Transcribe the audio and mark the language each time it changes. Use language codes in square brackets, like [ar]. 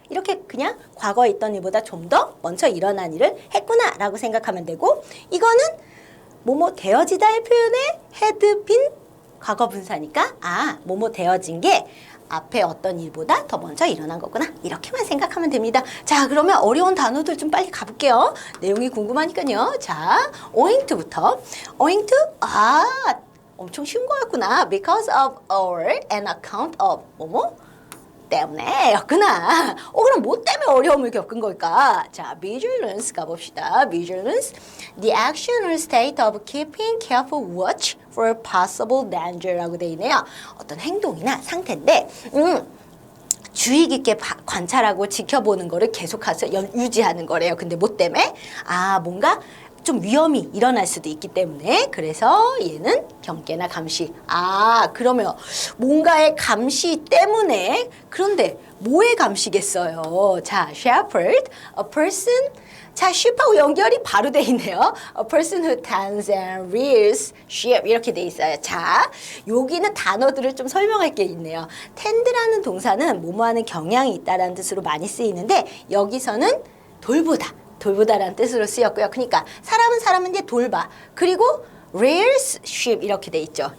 [ko] 이렇게 그냥 과거에 있던 일보다 좀 더 먼저 일어난 일을 했구나라고 생각하면 되고 이거는 뭐뭐 되어지다의 표현에 had been 과거 분사니까 뭐뭐 되어진 게 앞에 어떤 일보다 더 먼저 일어난 거구나. 이렇게만 생각하면 됩니다. 자, 그러면 어려운 단어들 좀 빨리 가볼게요. 내용이 궁금하니까요. 자, owing to부터. owing to, 엄청 쉬운 거였구나. [en] because of or an account of [ko] 뭐뭐 때문에 였구나. 그럼 뭐 때문에 어려움을 겪은 걸까? 자, vigilance 가봅시다. [en] vigilance, the action or state of keeping careful watch for possible danger [ko] 라고 돼 있네요. 어떤 행동이나 상태인데, 주의 깊게 관찰하고 지켜보는 거를 계속해서 유지하는 거래요. 근데 뭐 때문에? 뭔가 좀 위험이 일어날 수도 있기 때문에 그래서 얘는 경계나 감시. 그러면 뭔가의 감시 때문에 그런데 뭐의 감시겠어요? [en] 자, shepherd, a person. [ko] 자, sheep하고 연결이 바로 돼 있네요. [en] A person who tends and rears sheep [ko] 이렇게 돼 있어요. 자, 여기는 단어들을 좀 설명할 게 있네요. tend라는 동사는 뭐뭐하는 경향이 있다라는 뜻으로 많이 쓰이는데 여기서는 돌보다라는 뜻으로 쓰였고요. 그러니까 사람은 사람인데 돌봐. 그리고 rears sheep 이렇게 돼 있죠.